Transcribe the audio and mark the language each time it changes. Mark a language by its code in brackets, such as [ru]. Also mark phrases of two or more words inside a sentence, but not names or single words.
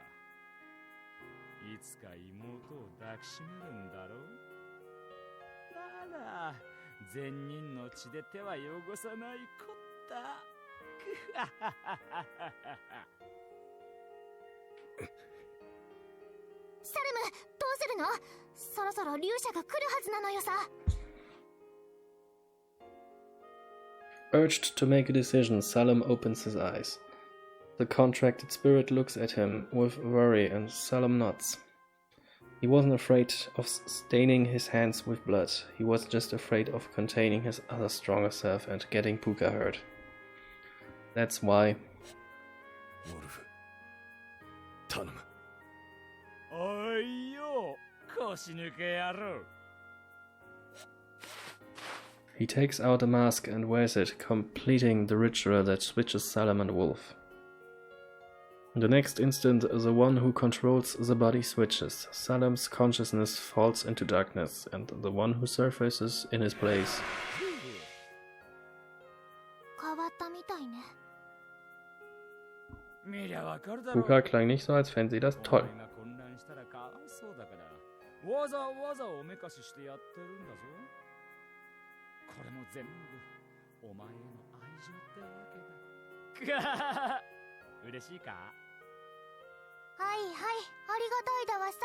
[ja] いつか妹を抱きしめるんだろう。なら善人の血で手は汚さないこった。サルム、どうするの？そろそろ勇者が来るはずなのよさ。 [en] Urged to make a decision, Salem opens his eyes. The contracted spirit looks at him with worry and Salem nods. He wasn't afraid of staining his hands with blood, he was just afraid of containing his other stronger self and getting Puka hurt. That's why... Wolf, [ja] 頼む。おいよ、腰抜け野郎。 [en] He takes out a mask and wears it, completing the ritual that switches Salem and Wolf. In the next instant, the one who controls the body switches. Salem's consciousness falls into darkness, and the one who surfaces in his place. [ja] 変わったみたいね。見りゃわかるだろ。 [de] Puka klang nicht so, als fände sie das toll. [ja] 混乱したらかわいそうだから、わざわざおめかししてやってるんだぞ。これも全部お前への愛情ってわけだ。嬉しいか？はいはい、ありがたいだわさ。